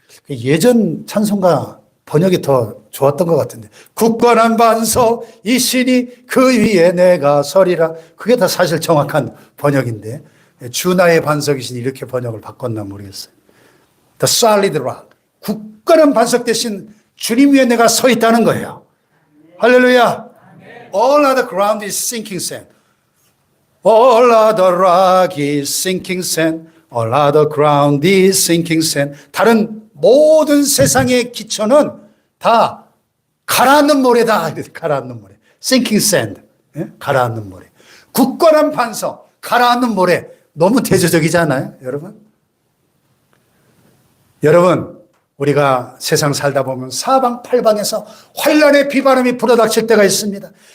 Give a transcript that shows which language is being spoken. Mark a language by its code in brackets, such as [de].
[ko] 예전 찬송가 번역이 더 좋았던 것 같은데 굳건한 반석 이 신이 그 위에 내가 서리라. 그게 더 사실 정확한 번역인데 주 나의 반석이신 이렇게 번역을 바꿨나 모르겠어요. [en] The solid rock. [ko] 굳건한 반석 대신 주님 위에 내가 서 있다는 거예요. 할렐루야. [en] All other ground is sinking sand. All other rock is sinking sand. All other ground is sinking sand. [ko] 다른 모든 세상의 기초는 다 가라앉는 모래다. 가라앉는 모래. [en] sinking sand. [ko] 가라앉는 모래. 굳건한 반석, 가라앉는 모래. 너무 대조적이지 않아요, 여러분? 여러분, 우리가 세상 살다 보면 사방팔방에서 환란의 비바람이 불어닥칠 때가 있습니다.